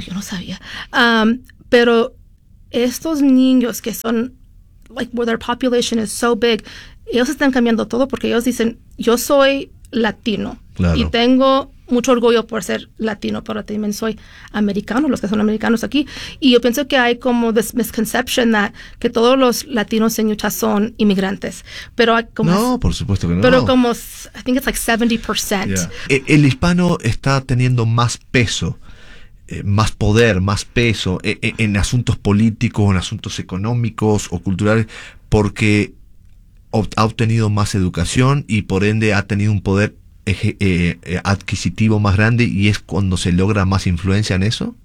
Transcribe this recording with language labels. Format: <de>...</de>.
<es>Yo no sabía. Pero estos niños que son,</es> <en>like, where their population is so big,</en> <es>ellos están cambiando todo porque ellos dicen, yo soy latino. Claro. Y tengo mucho orgullo por ser latino, pero también soy americano, los que son americanos aquí. Y yo pienso que hay como</es> <en>this misconception that</en> <es>que todos los latinos en Utah son inmigrantes. Pero como no, por supuesto que no. Pero como,</es> <en>I think it's like 70%. Yeah.</en> <es>El hispano está teniendo más peso, más poder, más peso en asuntos políticos, en asuntos económicos o culturales, porque ha obtenido más educación y por ende ha tenido un poder adquisitivo más grande, y es cuando se logra más influencia en eso?</es>